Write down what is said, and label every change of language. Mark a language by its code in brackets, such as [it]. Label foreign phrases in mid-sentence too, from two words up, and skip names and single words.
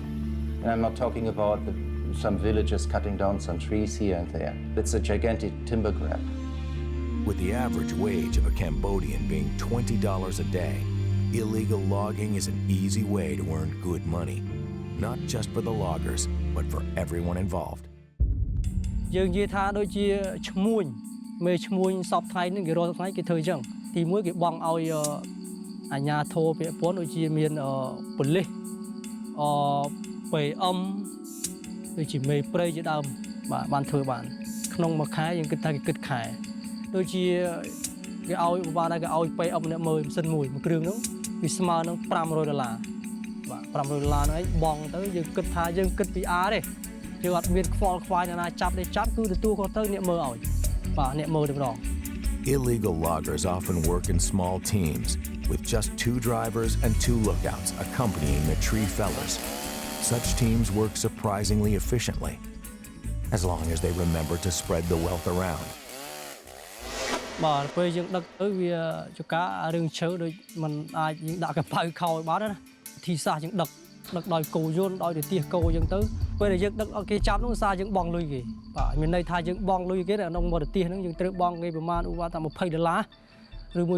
[en] And I'm not talking about some villages cutting down some trees here and there. It's a gigantic timber grab. With the average wage of a Cambodian being $20 a day, illegal logging is an easy way to earn good money, not just for the loggers, but for everyone involved. [km] យើងនិយាយថាដូចជាឈ្មួញមេឈ្មួញសពថ្ងៃនេះគេរកថ្ងៃគេធ្វើអញ្ចឹងទីមួយគេបង់ឲ្យអាជ្ញាធរពាក់ព័ន្ធដូចជាមានប៉ូលីស PM ដូចជាមេព្រៃជាដើមបាទបានធ្វើបានក្នុងមួយខែយើងគិតថាគេគិតខែដូចជាគេឲ្យឧបមាថាគេឲ្យ PM ម្នាក់មើលម៉ាស៊ីនមួយគ្រឿងនោះវាស្មើនឹង$500បាទ$500ហ្នឹងឯងបង់ទៅយើងគិតថាយើងគិតពីRទេយើងអត់មានខ្វល់ខ្វាយណាចាប់ទេចាប់គឺទទួលគាត់ទៅអ្នកមើលឲ្យបាទអ្នកមើលតែម្ដង [en] Illegal loggers often work in small teams with just 2 drivers and 2 lookouts accompanying the tree fellers. Such teams work surprisingly efficiently, as long as they remember to spread the wealth around. [km] បាទពេលយើងដឹកទៅវាចការឿងឈើដូចมันអាចយើងដាក់កប៉ៅខោឲ្យបានណាធីសាសយើងដឹកដោយគោយន្តដោយទៅទៀសគោអញ្ចឹងទៅពេលដែលយើងដឹក ឲ្យគេចាប់នោះសារយើងបង់លុយគេបាទមានន័យថាយើងបង់លុយគេនៅក្នុងមកទៅទៀសហ្នឹងយើងត្រូវបង់គេប្រហែលឧបមាថា$20ឬមួយ